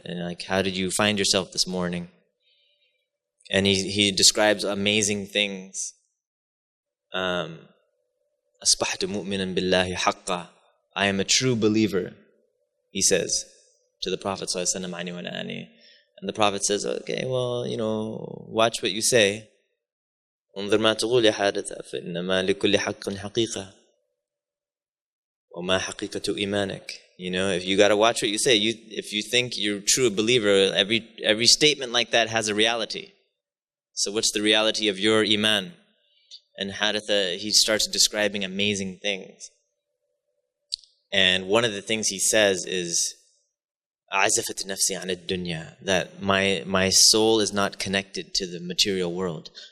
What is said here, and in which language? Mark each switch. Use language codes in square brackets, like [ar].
[en] And how did you find yourself this morning? And he describes amazing things. [ar] Asbahtu mu'minan billahi haqqa. [en] I am a true believer, he says to the Prophet sallallahu alaihi wasallam. And the Prophet says, okay, well, watch what you say. [ar] انظر ما تقول يا حارث فإنما لكل حق حقيقة وما حقيقة إيمانك. [en] If you got to watch what you say, if you think you're a true believer, every statement like that has a reality. So what's the reality of your iman? And Haritha, he starts describing amazing things. And one of the things he says is, [ar] عَزَفَتْ نَفْسِي عَنِ الدُّنْيَا, [en] that my soul is not connected to the material world.